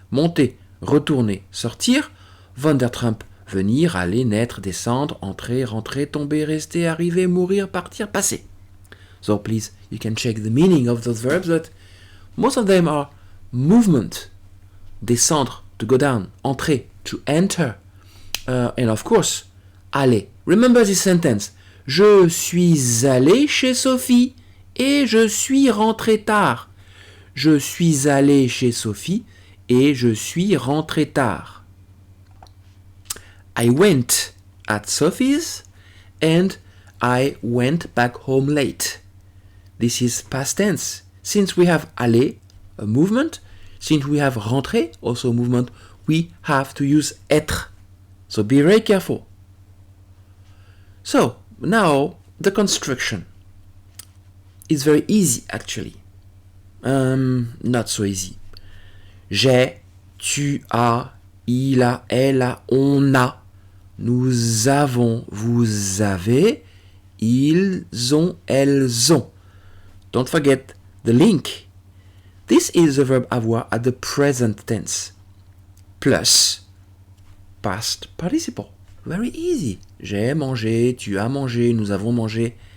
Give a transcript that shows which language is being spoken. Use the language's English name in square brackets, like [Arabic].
[French] monter, retourner, sortir. Van der Trump, venir, aller, naître, descendre, entrer, rentrer, tomber, rester, arriver, mourir, partir, passer. [English] So please, you can check the meaning of those verbs, but most of them are movement. Descendre, to go down. Entrer, to enter. And of course, aller. Remember this sentence. [French] Je suis allé chez Sophie et je suis rentré tard. Je suis allé chez Sophie et je suis rentré tard. [English] I went at Sophie's and I went back home late. This is past tense. Since we have aller, a movement, since we have rentré, also a movement, we have to use être. So be very careful. So, now the construction is very easy actually. Not so easy. [French] J'ai, tu as, il a, elle a, on a, nous avons, vous avez, ils ont, elles ont. [English] Don't forget the link. This is the verb avoir at the present tense. Plus past participle. Very easy. [French] J'ai mangé, tu as mangé, nous avons mangé,